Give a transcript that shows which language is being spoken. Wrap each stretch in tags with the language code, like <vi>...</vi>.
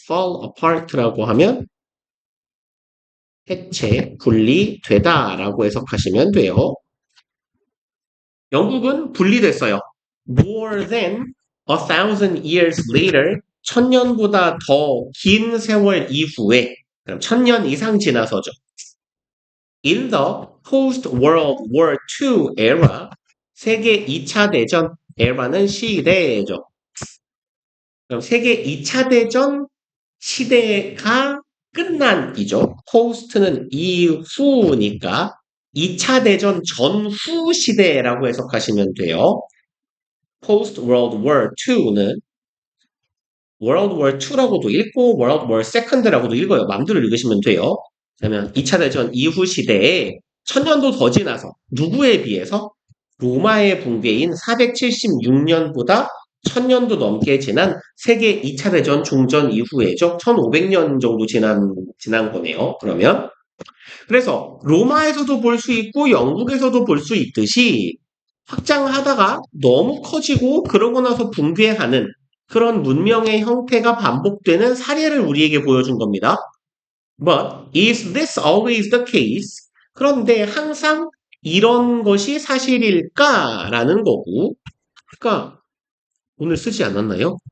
<ko>fall apart라고 하면 해체, 분리되다라고 해석하시면 돼요. 영국은 분리됐어요.</ko> <en>more than 1,000 years later,</en> <ko>1,000년보다 더 긴 세월 이후에, 그럼 1,000년 이상 지나서죠.</ko> <en>In the post-World War II era,</en> <ko>세계 2차 대전 era는 시대죠. 그럼 세계 2차 대전 시대가 끝난이죠. post는 이후니까 2차 대전 전후 시대라고 해석하시면 돼요. post World War II는 World War II라고도 읽고 World War II라고도 읽어요. 마음대로 읽으시면 돼요. 그러면 2차 대전 이후 시대에 1000년도 더 지나서 누구에 비해서 로마의 붕괴인 476년보다 1000년도 넘게 지난 세계 2차 대전 종전 이후에죠. 1500년 정도 지난 거네요. 그러면 그래서 로마에서도 볼 수 있고 영국에서도 볼 수 있듯이 확장하다가 너무 커지고 그러고 나서 붕괴하는 그런 문명의 형태가 반복되는 사례를 우리에게 보여준 겁니다.</ko> <en>But is this always the case?</en> <ko>그런데 항상 이런 것이 사실일까라는 거고, 그러니까 오늘 쓰지 않았나요?</ko>